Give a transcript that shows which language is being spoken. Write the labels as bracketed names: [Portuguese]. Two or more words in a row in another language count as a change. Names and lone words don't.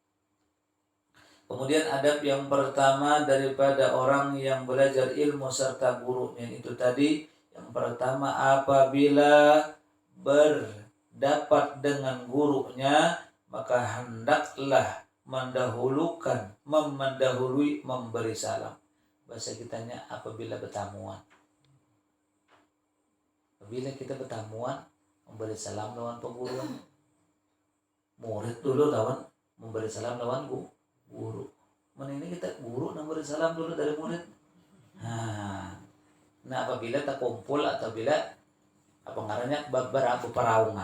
[Indonesian] Kemudian adab yang pertama daripada orang yang belajar ilmu serta gurunya itu tadi, yang pertama apabila berdapat dengan gurunya, maka hendaklah mendahului memberi salam. Bahasa kitanya apabila bertamuan. Apabila kita bertamuan, memberi salam lawan pengguruan. Murid dulu lawan memberi salam lawan guru. Mana ini kita guru memberi salam dulu dari murid. Nah, apabila terkumpul atau bila [Banjar] apa ngarannya [Indonesian] berperaungan.